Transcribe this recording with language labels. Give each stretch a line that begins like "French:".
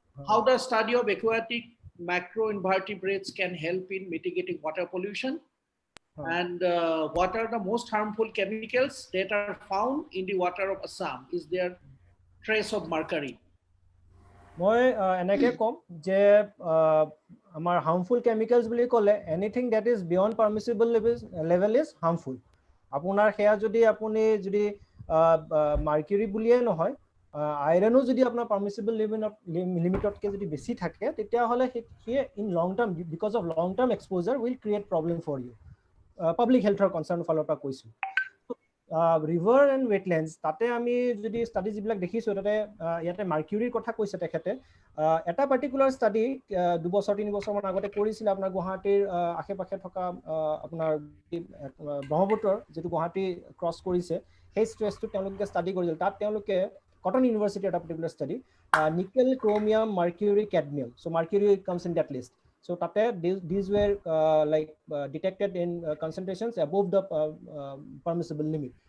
English: How the study of aquatic macroinvertebrates can help in mitigating water pollution? And what are the most harmful chemicals that are found in the water of Assam? Is there trace of mercury?
Assamese: মই এনেকে কম যে আমাৰ harmful chemicals বুলি ক'লে
English: anything that is beyond permissible level is harmful
Assamese: আপোনাৰ হেয়া যদি আপুনি যদি মাৰ্কুৰী বুলিয়ে নহয় আইৰনো যদি আপোনাৰ permissible লিমিটতকে যদি বেছি থাকে তেতিয়া হলে হে
English: in long term because of long term exposure will create problem for you public health concern
Assamese: ফালৰ পৰা কৈছো
English: river and wetlands
Assamese: তাতে আমি যদি ষ্টাডি যিবিলাক দেখিছো তাতে ইয়াতে মাৰ্কুৰীৰ কথা কৈছে তেখেতে এটা পাৰ্টিকুলাৰ ষ্টাডি 2 বছৰ 3 বছৰ মান আগতে কৰিছিল আপোনাৰ গুৱাহাটীৰ আশেপাশে থকা আপোনাৰ ব্ৰহ্মপুত্ৰৰ যেটো গুৱাহাটী ক্ৰছ কৰিছে সেই ষ্ট্ৰেছটো তেওঁলোকে ষ্টাডি কৰিছিল তাত তেওঁলোকে কটন ইউনিভাৰ্সিটি এটা particular study nickel chromium মাৰ্কুৰী cadmium so মাৰ্কুৰী
English: comes in that list So these were detected in concentrations above the permissible limit.